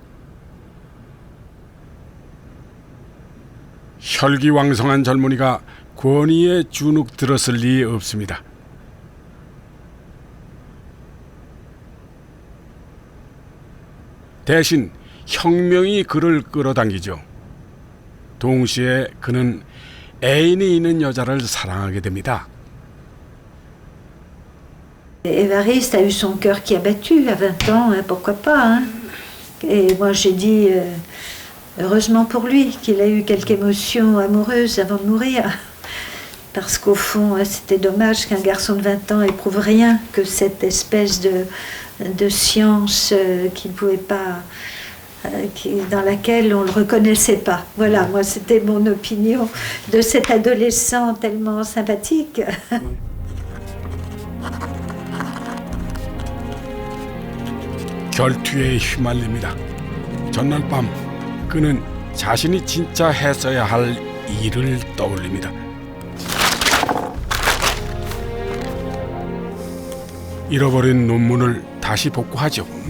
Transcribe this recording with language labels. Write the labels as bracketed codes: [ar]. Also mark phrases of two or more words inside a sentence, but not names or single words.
[ko] 혈기왕성한 젊은이가 권위에 주눅 들었을 리 없습니다. 대신 혁명이 그를 끌어당기죠. 동시에 그는 애인이 있는 여자를 사랑하게 됩니다. [fr] Évariste a eu son cœur qui a battu à 20 ans, hein, pourquoi pas. Hein. Et moi j'ai dit, heureusement pour lui, qu'il a eu quelque émotion amoureuse avant de mourir. Parce qu'au fond, c'était dommage qu'un garçon de 20 ans éprouve rien que cette espèce de science qu'il ne pouvait pas, dans laquelle on ne le reconnaissait pas. Voilà, moi c'était mon opinion de cet adolescent tellement sympathique. [ko] 결투에 휘말립니다. 전날 밤 그는 자신이 진짜 했어야 할 일을 떠올립니다. 잃어버린 논문을 다시 복구하죠.